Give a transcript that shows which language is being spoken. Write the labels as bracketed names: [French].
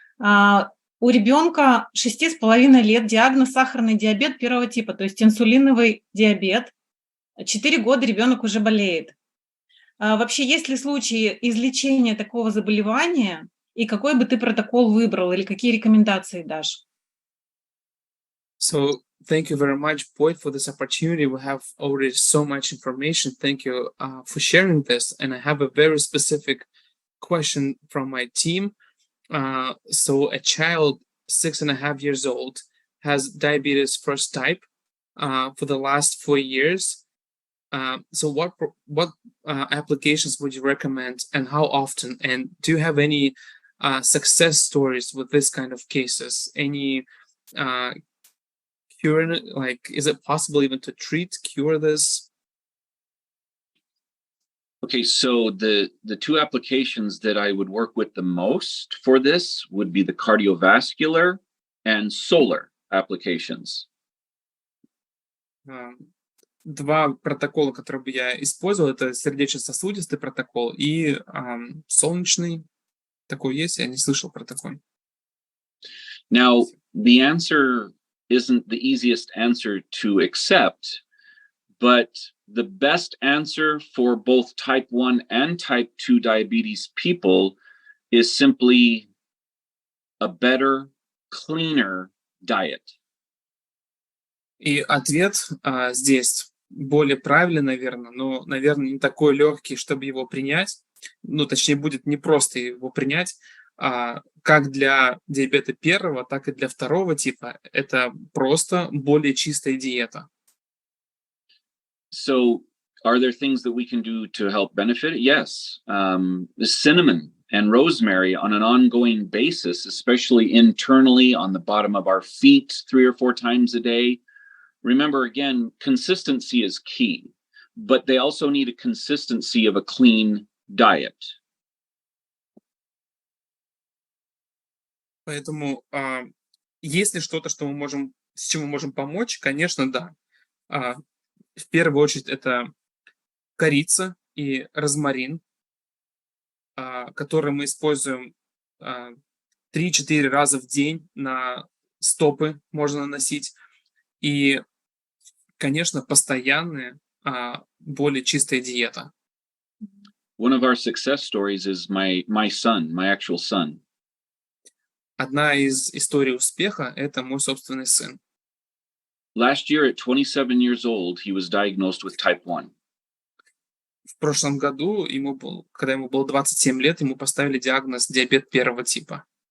[Russian] У ребенка 6,5 лет, диагноз сахарный диабет 1 типа, то есть инсулиновый диабет. 4 года ребенок уже болеет. Вообще, есть ли случаи излечения такого заболевания? И какой бы ты протокол выбрал или какие рекомендации дашь? [English] So thank you very much, Boyd, for this opportunity. We have already so much information. Thank you for sharing this. And I have a very specific question from my team. So a child 6.5 years old has diabetes first type for the last 4 years. So what applications would you recommend and how often? And do you have any success stories with this kind of cases? Any cure, like, is it possible even to cure this? Okay, so the 2 applications that I would work with the most for this would be the cardiovascular and solar applications. [Russian] 2 протокола, которые бы я использовал, это сердечно-сосудистый протокол и солнечный. Такой есть, я не слышал про такой. [English] Now, the answer isn't the easiest answer to accept, but the best answer for both type 1 and type 2 diabetes people is simply a better, cleaner diet. [Russian] И ответ здесь более правильный, наверное, но, наверное, не такой легкий, чтобы его принять. Ну, точнее, будет не просто его принять, как для диабета 1, так и для 2 типа. Это просто более чистая диета. [English] So, are there things that we can do to help benefit? Yes. The cinnamon and rosemary on an ongoing basis, especially internally on the bottom of our feet 3 or 4 times a day. Remember, again, consistency is key, but they also need a consistency of a clean diet. [Russian] Поэтому, есть ли что-то, с чем мы можем помочь? Конечно, да. В первую очередь это корица и розмарин, которые мы используем 3-4 раза в день на стопы можно наносить. И, конечно, постоянная, более чистая диета. [English] One of our success stories is my son, my actual son. [Russian] Одна из историй успеха – это мой собственный сын. [English] Last year, at 27 years old, he was diagnosed with type 1. [Russian] В прошлом году, когда ему было 27 лет, ему поставили диагноз диабет 1 типа.